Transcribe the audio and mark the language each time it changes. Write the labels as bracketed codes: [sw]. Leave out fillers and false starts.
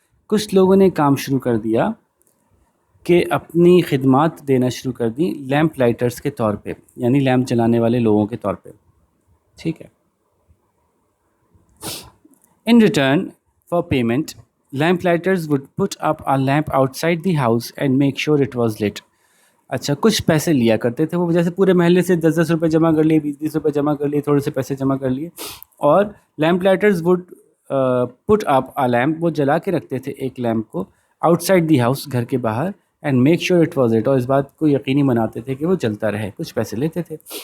[hi] कुछ लोगों ने काम शुरू कर दिया कि अपनी खिदमात देना शुरू कर दी लैंप लाइटर्स के तौर पे, यानी लैंप जलाने वाले लोगों के तौर पे. ठीक है. [en] In return for payment, lamp lighters would put up a lamp outside the house and make sure it was lit. [hi] अच्छा, कुछ पैसे लिया करते थे वो, जैसे पूरे महल्ले से 10-10 रुपये जमा कर लिए, 20-20 रुपये जमा कर लिए, थोड़े से पैसे जमा कर लिए, और lamp lighters [en] would put up a lamp, [hi] वो जला के रखते थे एक लैम्प को [en] outside the house, [hi] घर के बाहर, [en] and make sure it was it, [hi] और इस बात को यकीनी बनाते थे कि वो जलता रहे. कुछ पैसे लेते थे.